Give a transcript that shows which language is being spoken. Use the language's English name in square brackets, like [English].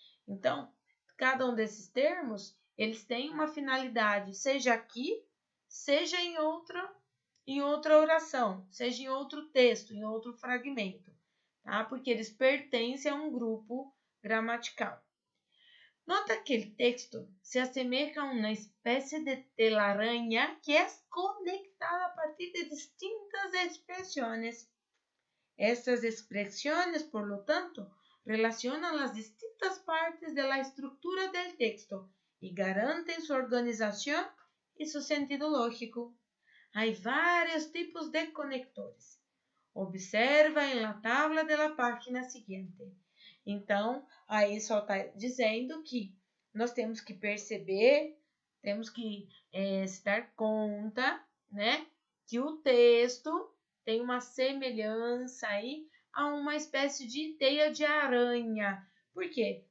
[Portuguese] Então, cada um desses termos, eles têm uma finalidade, seja aqui, seja em outra oração, seja em outro texto, em outro fragmento, tá? Porque eles pertencem a um grupo gramatical. Nota que o texto se assemelha a uma espécie de telaraña que é conectada a partir de distintas expressões. [Spanish] Estas expresiones, por lo tanto, relacionan las distintas partes de la estructura del texto y garanten su organización y su sentido lógico. Hay varios tipos de conectores. Observa en la tabla de la página seguinte. [Portuguese] Então, aí só está dizendo que nós temos que perceber, temos que se dar conta, né, que o texto tem uma semelhança aí a uma espécie de teia de aranha. Por quê?